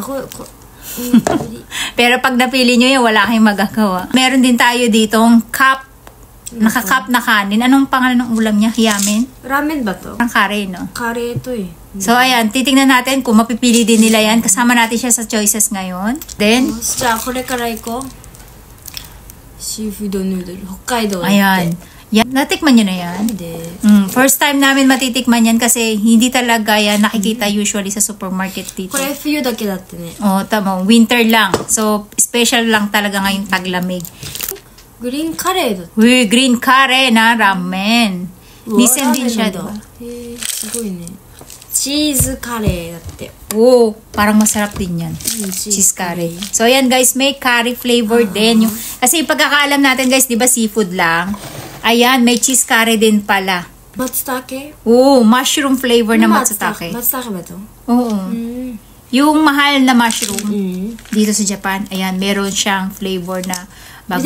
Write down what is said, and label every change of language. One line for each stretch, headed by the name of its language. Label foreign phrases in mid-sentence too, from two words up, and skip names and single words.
Filipino: Pero pag napili nyo yan, wala kayong magagawa. Meron din tayo ditong cup, naka-cup na kanin. Anong pangalan ng ulam niya? Yamen? Ramen ba to? Ang kare, no? Kare ito eh. So, ayan, titingnan natin kung mapipili din nila yan. Kasama natin siya sa choices ngayon. Then,
Japanese: じゃあこれから行こう。シーフードヌードル、北海道。
Filipino: ayan. Yan, natikman nyo na yan? Hindi. First time namin matitikman yan kasi hindi talaga yan nakikita usually sa supermarket dito.
Japanese: これ冬だけだってね。
Filipino: Oh, tama. Winter lang. So, special lang talaga ngayong taglamig.
Japanese: グリーンカレーだって。
Filipino: Uy,
English: green curry
Filipino: na ramen. Nisen din siya, diba?
Japanese: へえ、すごいね。チーズカレーだって。
Filipino: Oh, parang masarap din yan. チ
English: Cheese curry.
Filipino: So, ayan guys, may
English: curry flavor
Filipino: din. Yung, kasi pagkakaalam natin guys, di ba seafood lang? Ayan, may
English: cheese curry
Filipino: din pala.
Japanese: 松茸
Filipino: Oh,
English: mushroom flavor
Filipino: na matsutake. 松茸 ba ito? Oo. Yung mahal na mushroom dito sa Japan, ayan, meron siyang flavor na bagong